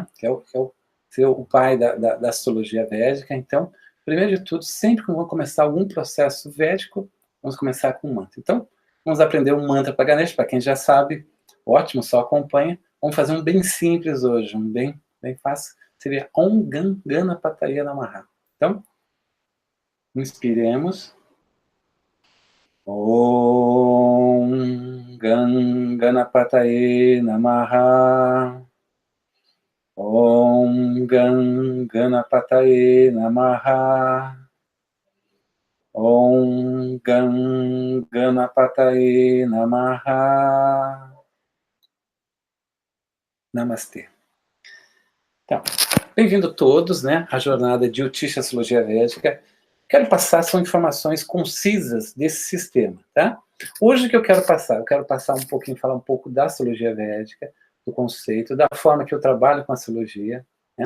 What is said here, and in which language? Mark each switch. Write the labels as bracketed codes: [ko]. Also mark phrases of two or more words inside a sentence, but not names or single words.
[pt] Que é o pai da astrologia védica. Então, primeiro de tudo, sempre que vamos começar algum processo védico, vamos começar com um mantra. Então, vamos aprender um mantra para Ganesha, para quem já sabe, ótimo, só acompanha. Vamos fazer um bem simples hoje, um bem fácil. [sa] Seria Om Gan Ganapataye Namaha. [pt] Então, inspiremos. [sa] Om Gan Ganapataye Namaha. Om Gan Ganapataye Namaha. Om Gan Ganapataye Namaha. [pt] Namastê. Então, bem-vindo todos, né, à jornada de Jyotisha Astrologia Védica. Quero passar são informações concisas desse sistema, tá? Hoje o que eu quero passar um pouquinho, falar um pouco da astrologia védica, do conceito, da forma que eu trabalho com a astrologia, né?